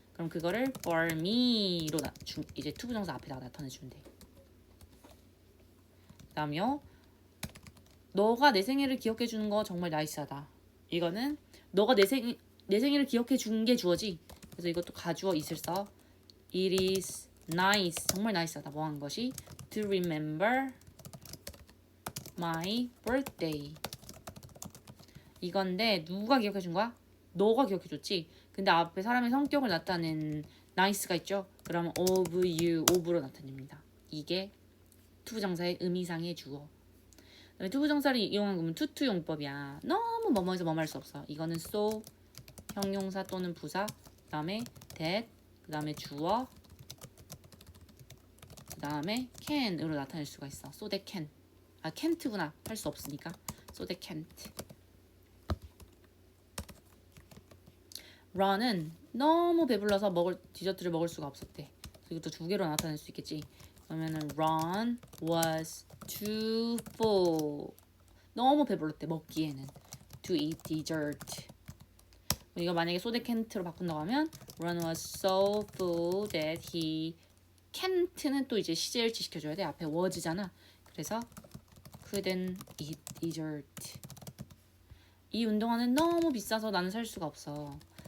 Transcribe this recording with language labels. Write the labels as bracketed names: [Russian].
[Korean] 그럼 그거를 [English] for me [Korean] 로 이제 투부정사 앞에다가 나타내주면 돼. 그다음요. 너가 내 생일을 기억해 주는 거 정말 나이스하다. 이거는 너가 내 생일을 기억해 준 게 주어지. 그래서 이것도 가주어 있을 써. [English] It is nice. [Korean] 정말 나이스하다. 뭐 한 것이 [English] to remember my birthday. [Korean] 이건데 누가 기억해 준 거야? 너가 기억해 줬지. 근데 앞에 사람의 성격을 나타낸 nice가 있죠. 그러면 [English] of you, [Korean] of로 나타냅니다. 이게 투부정사의 의미상의 주어. 투부정사를 이용한 거면 투투 용법이야. 너무 뭐뭐해서 뭐뭐 할 수 없어. 이거는 so, 형용사 또는 부사, 그 다음에 that, 그 다음에 주어, 그 다음에 can으로 나타낼 수가 있어. so that can. can't구나. 할 수 없으니까. [English] so that can't. [Korean] run은 너무 배불러서 디저트를 먹을 수가 없었대. 이것도 두 개로 나타낼 수 있겠지. [English] 그러면은 Ron was too full. [Korean] 너무 배불렀대 먹기에는. [English] To eat dessert. [Korean] 이거 만약에 so that can't로 바꾼다고 하면 [English] Ron was so full that he can't [Korean] 는 또 이제 시제일치 시켜줘야 돼. 앞에 was잖아. [English] 그래서 couldn't eat dessert. [Korean] 이 운동화는 너무 비싸서 나는 살 수가 없어.